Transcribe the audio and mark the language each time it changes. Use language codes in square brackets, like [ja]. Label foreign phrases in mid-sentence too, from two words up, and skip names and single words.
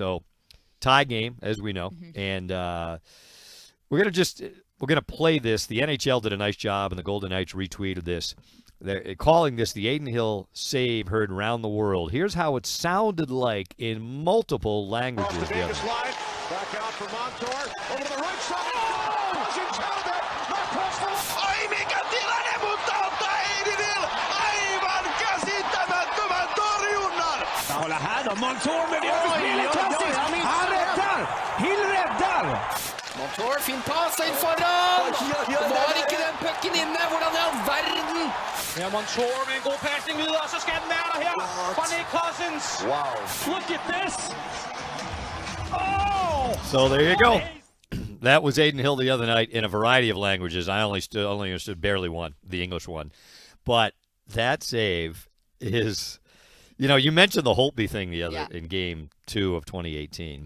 [en] So tie game, as we know, and we're gonna play this. The NHL did a nice job, and the Golden Knights retweeted this. They're calling this the Aiden Hill save heard around the world. Here's how it sounded like in multiple languages. Back out for Montour. Over to the right side. [fi] Ai mikä tilanne, mutta ottaa Aiden Hill aivan käsittämättömän torjunnan. [sv] Hålla här då. Montour med det spelet. Han räddar. Hill räddar. [no] Montour, fin pass inn foran! Var ikke den pucken inne? Hvordan i all verden? [da] Ja, Montour med en god passning videre, så skal den være der her fra Nick Cousins. [en] Wow. Look at this. Oh! So there you go. That was Aiden Hill the other night in a variety of languages. I only understood barely one, the English one. But that save is, you mentioned the Holtby thing in Game 2 of 2018.